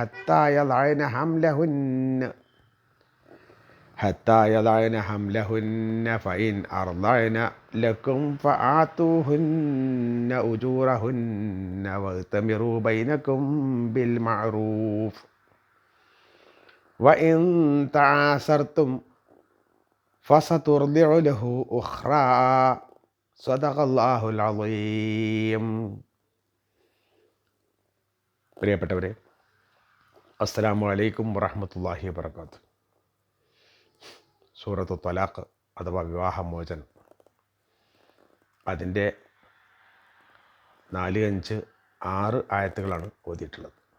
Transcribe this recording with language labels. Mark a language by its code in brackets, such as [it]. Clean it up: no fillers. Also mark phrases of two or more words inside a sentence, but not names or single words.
[ar] حتى يضعن حملهن فإن أرضعن لكم فآتوهن أجورهن واغتمروا بينكم بالمعروف وإن تعاسرتم فسترضع له أخرى صدق الله العظيم. പ്രിയപ്പെട്ടവരെ, السلام عليكم ورحمة الله وبركاته. [ml] സൂറത്തു ത്വലാഖ് അഥവാ വിവാഹമോചനം, അതിൻ്റെ 4, 5, 6 ആയത്തുകളാണ് ഓതിയിട്ടുള്ളത്.